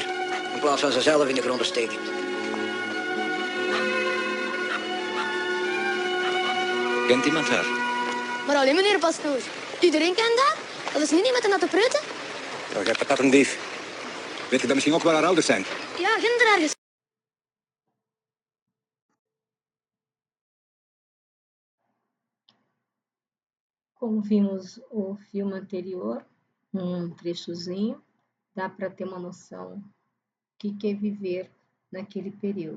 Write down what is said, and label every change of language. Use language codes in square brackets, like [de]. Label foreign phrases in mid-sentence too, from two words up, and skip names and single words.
[nl] In plaats van ze zelf in de grond te steken. Kent iemand haar? Maar alleen meneer pastoor. Iedereen kent dat. Dat is niet met de natte preuten. Ja, jij patattendief. Weet je dat misschien ook wel haar ouders zijn? Ja, ginder ergens. [pt] Como vimos o filme anterior, trechozinho, dá para ter uma noção do que é viver naquele período.